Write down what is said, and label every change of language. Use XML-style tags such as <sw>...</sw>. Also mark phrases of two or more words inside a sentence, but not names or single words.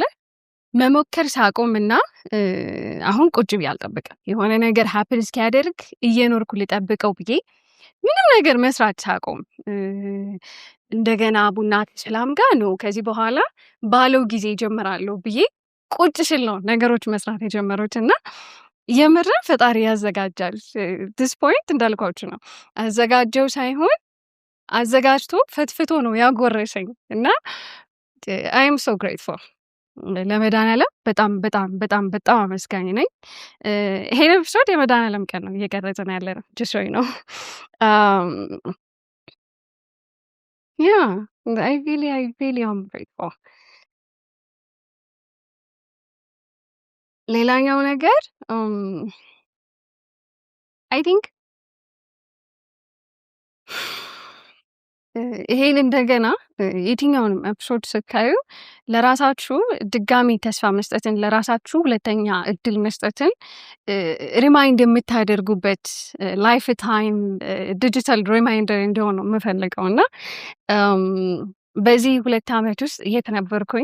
<am>መሞከር ሳቆምና አሁን ቁጭ ብዬ አልጠብቅም። የሆነ ነገር happen እስኪያደርግ እየኖርኩ ልጠብቀው ብዬ ምንም ነገር መስራት ሳቆም እንደገና ቡና ከሰላም ጋር ነው ከዚህ በኋላ ባለው ጊዜ ጀምራለሁ ብዬ ቁጭ ስል ነው ነገሮች መስራት የጀመሩት። እና የምር ፈጣሪ ያዘጋጃል።</am> <en>this point</en> <am>እንዳልኳችሁ ነው አዘጋጀው ሳይሆን አዘጋጅቶ ፈትፍቶ ነው ያጎረሰኝ። እና</am> <en>I am so grateful</en> <am>ለመድኃኒዓለም በጣም በጣም በጣም በጣም አመስጋኝ ነኝ። ይሄን ኤፒሶድ የመድኃኒዓለም ቀን ነው እየቀረጽን ያለ ነው ጅሶይ ነው።</am> <en>yeah I really am grateful።</en> <am>ሌላኛው ነገር</am> <en>I think</en> <am>ይሄን እንደገና የትኛውንም ኤፒሶድ ስታዩ ለራሳችሁ ድጋሚ ተስፋ መስጠትን፣ ለራሳችሁ ሁለተኛ እድል መስጠትን ሪማይንድ የምታደርጉበት</am> <en>lifetime digital reminder</en> <am>እንዲሆን ነው የምፈልገው እና በዚህ 2 ዓመት ውስጥ የት ነበርኩኝ?</am>